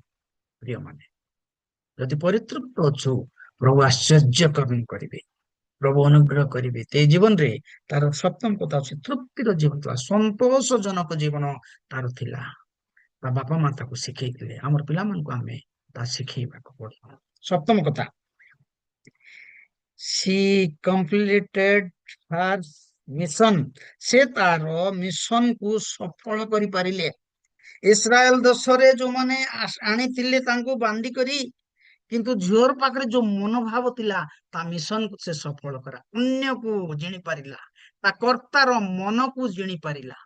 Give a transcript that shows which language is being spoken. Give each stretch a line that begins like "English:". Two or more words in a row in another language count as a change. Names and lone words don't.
Odia: ପ୍ରିୟମାନେ, ଯଦି ପରିତୃପ୍ତ ଅଛୁ ପ୍ରଭୁ ଆଶ୍ଚର୍ଯ୍ୟ କର୍ମ କରିବେ, ପ୍ରଭୁ ଅନୁଗ୍ରହ କରିବେ। ଏ ଜୀବନରେ ତାର ସପ୍ତମ କଥା ଅଛି ତୃପ୍ତିର ଜୀବନ ଥିଲା, ସନ୍ତୋଷଜନକ ଜୀବନ ତାର ଥିଲା। ତା ବାପା ମା ତାକୁ ଶିଖେଇଥିଲେ। ଆମର ପିଲାମାନଙ୍କୁ ଆମେ ତା ଶିଖେଇବାକୁ ପଡିବ। ସପ୍ତମ କଥା,
English: she completed her mission,
Odia: ସେ ତାର ମିଶନକୁ ସଫଳ କରିପାରିଲେ। ଇସ୍ରାଏଲ ଦେଶରେ ଯୋଉମାନେ ଆଣିଥିଲେ ତାଙ୍କୁ ବାନ୍ଧି କରି, କିନ୍ତୁ ଝିଅର ପାଖରେ ଯୋଉ ମନୋଭାବ ଥିଲା ତା ମିଶନକୁ ସେ ସଫଳ କରା, ଅନ୍ୟକୁ ଜିଣି ପାରିଲା, ତା କର୍ତ୍ତାର ମନକୁ ଜିଣି ପାରିଲା।